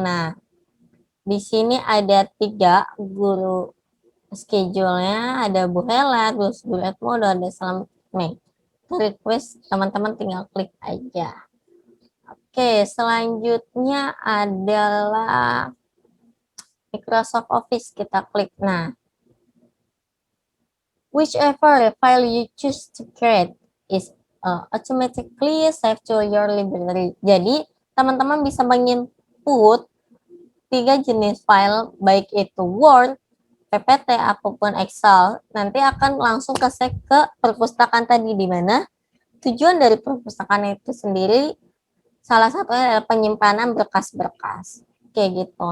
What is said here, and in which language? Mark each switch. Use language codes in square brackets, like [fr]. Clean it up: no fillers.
[id] Nah, di sini ada 3 guru schedule-nya, ada Bu Hela, terus Bu Edmodo, ada Salam Mei. Request teman-teman tinggal klik aja. Oke, selanjutnya adalah Microsoft Office, kita klik. [en] Nah, whichever file you choose to create is automatically saved to your library. [id] Jadi, teman-teman bisa menginput 3 jenis file, baik itu Word, PPT, apapun Excel, nanti akan langsung ke save ke perpustakaan tadi, di mana tujuan dari perpustakaan itu sendiri salah satunya adalah penyimpanan berkas-berkas kayak gitu.